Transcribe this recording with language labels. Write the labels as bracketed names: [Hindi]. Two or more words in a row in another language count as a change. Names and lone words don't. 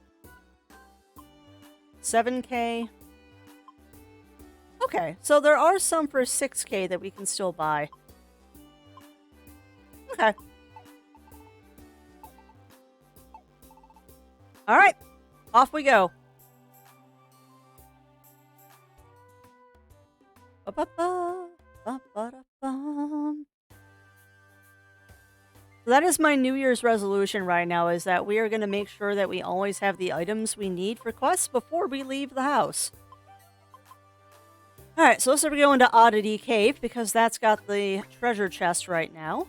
[English] 7K. Okay, so there are some for 6K that we can still buy. Okay. Alright, off we go. Ba-ba-ba, ba-ba-da-bum. So that is my New Year's resolution right now, is that we are going to make sure that we always have the items we need for quests before we leave the house. Alright, so let's go into Oddity Cave, because that's got the treasure chest right now.